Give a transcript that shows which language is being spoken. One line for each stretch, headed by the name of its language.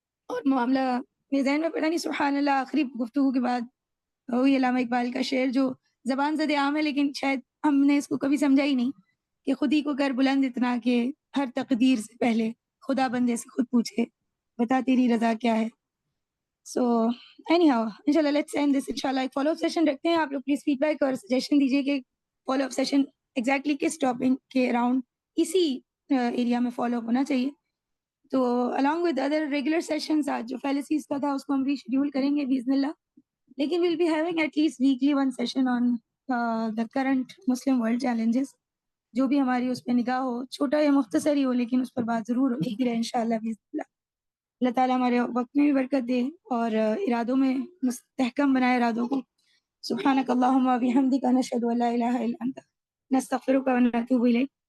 Urdu: اور معاملہ میرے ذہن میں پڑا نہیں، سبحان اللہ، آخری گفتگو کے بعد وہی علامہ اقبال کا شعر جو زبان زد عام ہے، لیکن شاید ہم نے اس کو کبھی سمجھا ہی نہیں، کہ خود ہی کو کر بلند اتنا کہ ہر تقدیر سے پہلے خدا بندے سے خود پوچھے بتا تیری رضا کیا ہے.
English: So anyhow انشاءاللہ let's end this.
Urdu: انشاءاللہ ایک فالو اپ سیشن رکھتے ہیں. آپ لوگ پلیز فیڈ بیک اور سجیشن دیجیے کہ فالو اپ سیشن ایگزیکٹلی کس ٹاپک کے اراؤنڈ اسی ایریا میں فالو اپ ہونا چاہیے.
English: تو along with other regular sessions
Urdu: آج جو فیلسیز کا تھا اس کو ہم ریشیڈیول کریں گے باذن اللہ،
English: لیکن we'll be having at least weekly one session on the current Muslim world challenges.
Urdu: جو بھی ہماری اس پہ نگاہ ہو، چھوٹا یا مختصر ہی ہو، لیکن اس پر بات ضرور ہوتی رہے انشاءاللہ باذن اللہ. اللہ تعالیٰ ہمارے وقت میں بھی برکت دے اور ارادوں میں مستحکم بنائے ارادوں کو.
Arabic: سبحانک اللہم و بحمدک نشہد ان لا الہ الا انت نستغفرک و نتوب الیک.